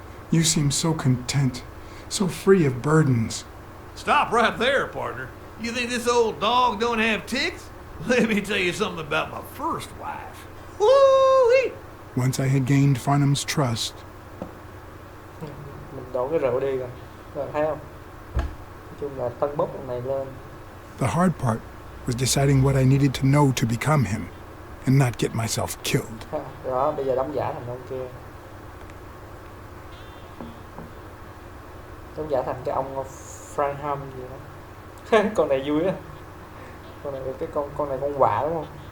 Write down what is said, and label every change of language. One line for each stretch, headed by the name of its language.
English: You seem so content, so free of burdens. Stop right there, partner. You think this old dog don't have ticks? Let me tell you something about my first wife. Woo-wee! Once I had gained Farnham's trust,
Vietnamese: Mình đổ cái rượu đi rồi. Rồi thấy không? Nói chung là tân bốc con này lên.
English: the hard part was deciding what I needed to know to become him, and not get myself killed.
Vietnamese: Đó, bây giờ đóng giả thành ông kia. Đóng giả thành cái ông Farnham gì đó. Con này vui á. Con này con này con quạ đúng không?